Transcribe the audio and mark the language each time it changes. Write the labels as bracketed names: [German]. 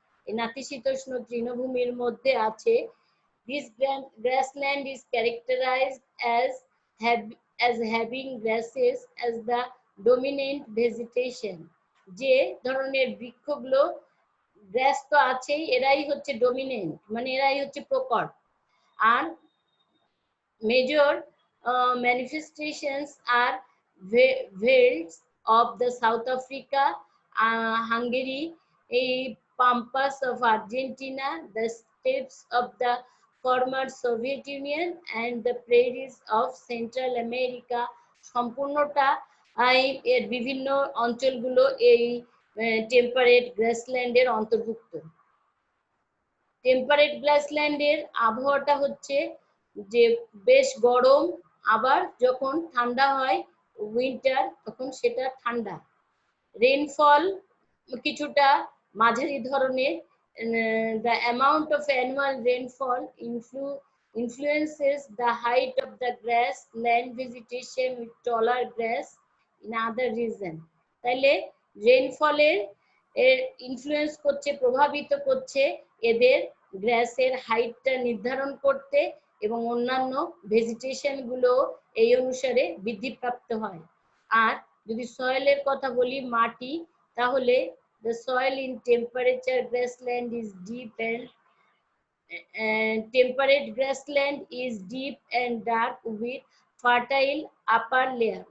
[Bangla] এই নাতিশীতোষ্ণ তৃণভূমির মধ্যে আছে [English] this grassland is characterized as having grasses as the dominant vegetation, [Bangla] যে ধরনের বৃক্ষগুলো গ্রাস তো আছেই, এরাই হচ্ছে ডোমিনেন্ট, মানে এরাই হচ্ছে প্রকট। [English] আর major manifestations are velds of the South Africa, Hungary, pampas of Argentina, the steppes of the former Soviet Union and the prairies of Central America। [Bangla] সম্পূর্ণটা এর বিভিন্ন অঞ্চলগুলো এই টেম্পারেট গ্রাসল্যান্ডের অন্তর্ভুক্ত। টেম্পারেট গ্রাসল্যান্ডের আবহাওয়াটা হচ্ছে যে বেশ গরম, আবার যখন ঠান্ডা হয় উইন্টার তখন সেটা ঠান্ডা। রেইনফল কিছুটা মাঝারি ধরনের। [English] the amount of annual rainfall influences the height of the grassland vegetation with taller grass in other region। [Bangla] তাইলে রেইনফলের এর ইনফ্লুয়েন্স করছে, প্রভাবিত করছে এদের গ্রাসের হাইটটা নির্ধারণ করতে, এবং অন্যান্য ভেজিটেশন গুলো এই অনুসারে বৃদ্ধিপ্রাপ্ত হয়। আর যদি সয়েলের কথা বলি, মাটি, তাহলে [English] the soil in temperature grassland is deep and temperate grassland is deep and dark with fertile upper layer।